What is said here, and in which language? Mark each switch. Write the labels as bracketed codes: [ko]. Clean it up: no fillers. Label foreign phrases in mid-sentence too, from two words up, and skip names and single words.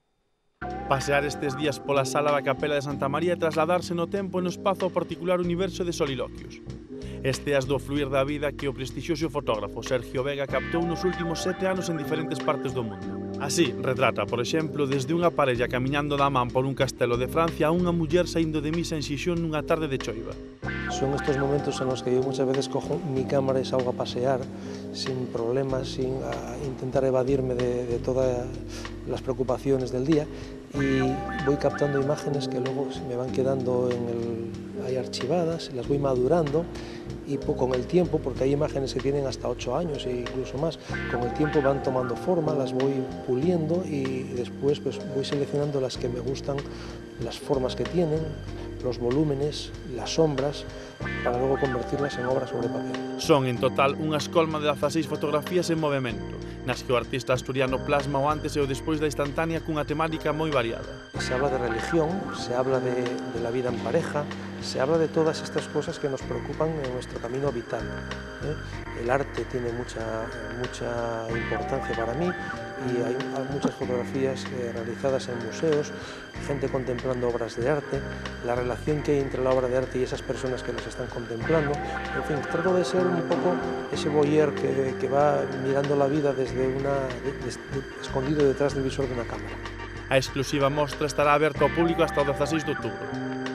[gl] Pasear estes días pola sala da Capela de Santa María e trasladarse no tempo e no espazo ao particular universo de Soliloquios. Esteas do fluir da vida que o prestixioso fotógrafo Sergio Vega captou nos últimos 7 anos en diferentes partes do mundo. Así, retrata, por exemplo, desde unha parella camiñando da man por un castelo de Francia a unha muller saindo de misa en Xixón nunha tarde de choiva. [es] Son estos momentos en los que yo muchas veces cojo mi cámara y salgo a pasear sin problemas, sin intentar evadirme de todas las preocupaciones del día, y voy captando imágenes que luego se me van quedando ahí archivadas, las voy madurando y con el tiempo, porque hay imágenes que tienen hasta 8 años e incluso más, con el tiempo van tomando forma, las voy puliendo y después pues voy seleccionando las que me gustan, las formas que tienen, los volúmenes, las sombras, para luego convertirlas en obras sobre papel. [gl] Son en total unha escolma de 16 fotografías en movimento, nas que o artista asturiano plasma o antes e o despois da instantánea cunha temática moi variada. [es] Se habla de religión, se habla de la vida en pareja, se habla de todas estas cosas que nos preocupan en nuestro camino vital. El arte tiene mucha importancia para mí y hay muchas fotografías realizadas en museos, gente contemplando obras de arte, la relación que hay entre la obra de arte y esas personas que las están contemplando. En fin, trato de ser un poco ese voyeur que va mirando la vida desde escondido detrás del visor de una cámara. [gl] A exclusiva mostra estará aberta ao público hasta o 16 de outubro.